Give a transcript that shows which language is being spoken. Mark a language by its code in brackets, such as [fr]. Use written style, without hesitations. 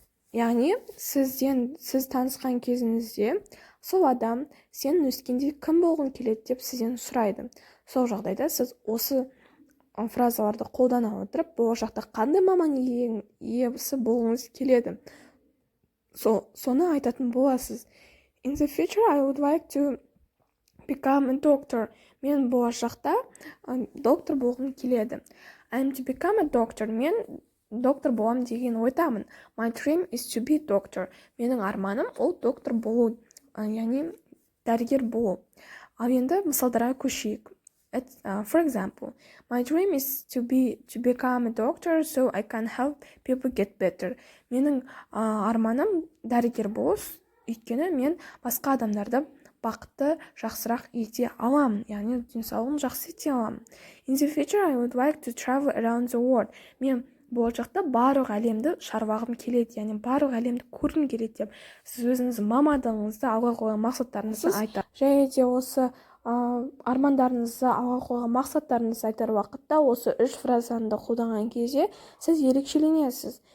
[kk] Яғни сіз танысқан кезіңізде сол адам сен өскенде кім болғың келеді деп сізден сұрайды. Сол жағдайда сіз осы фразаларды қолдана отырып, болашақта қандай маман иесі болғыңыз келеді, соны айтатын боласыз. [en] In the future, I would like to become a doctor. [kk] Мен болашақта доктор болғым келеді. [en] I'm to become a doctor. [kk] Мен доктор болам деген ойдамын. [en] My dream is to be doctor. [kk] Менің арманым ол доктор болу, яғни дәрігер болу. Ал енді мысалдарға көшейік. [en] For example, my dream is to become a doctor so I can help people get better. [kk] Менің арманым дәрігер болу, өйткені мен басқа адамдарды бақытты жақсырақ ете аламын, яғни денсаулығын жақсы ете аламын. [en] In the future, I would like to travel around the world. [kk] Мен болашақта барлық әлемді шарбағым келеді, яғни барлық әлемді көргім келеді деп сіз өзіңіз мамандығыңызды, алға қойған мақсаттарыңызды айтасыз. Және де осы армандарыңызды, алға қойған мақсаттарыңызды айтар уақытта осы 3 фразаны қолданған кезде сіз ерекшеленесіз.